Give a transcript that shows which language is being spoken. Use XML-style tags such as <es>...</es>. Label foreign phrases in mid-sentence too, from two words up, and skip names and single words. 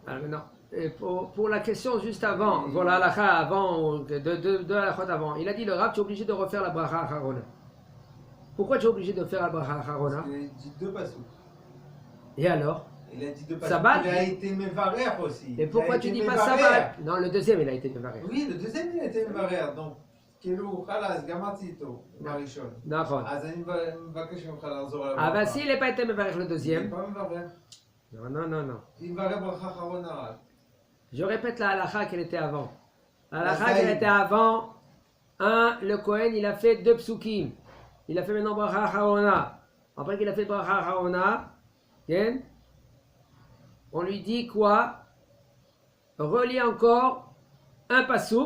<fr>Alors maintenant, pour la question juste avant, pour la halakha avant, de halachot avant, il a dit le Rav, tu es obligé de refaire la</fr> <he>ברכה אחרונה.</he> <fr>Pourquoi tu es obligé de faire la</fr> <he>ברכה אחרונה?</he> <fr>Parce qu'il a dit 2 passos. Et alors? Il a dit 2 passos. Sabbat? Il a été mévarer aussi. Et pourquoi tu dis pas Sabbat? Non, le 2e il a été mévarer. Oui, le 2e il a été mévarer. Donc,</fr> <he>כאילו, חלאס, גמרתי איתו, בראשון. נכון. אז אני מבקש ממך לחזור על</he> <fr>אבל s'il n'est pas été מברך le 2e. Il n'est pas מברך. Non.</fr> <he>Il מברך ברכה אחרונה רק.</he> <fr>Je répète la halakha qu'elle était avant. La halakha qu'elle était avant, le Kohen, il a fait 2 psukim. Il a fait maintenant</fr> <he>ברכה אחרונה.</he> <fr>Après qu'il a fait</fr> <he>ברכה אחרונה,</he> <fr>on lui dit quoi? Relis encore un pasouk.</fr>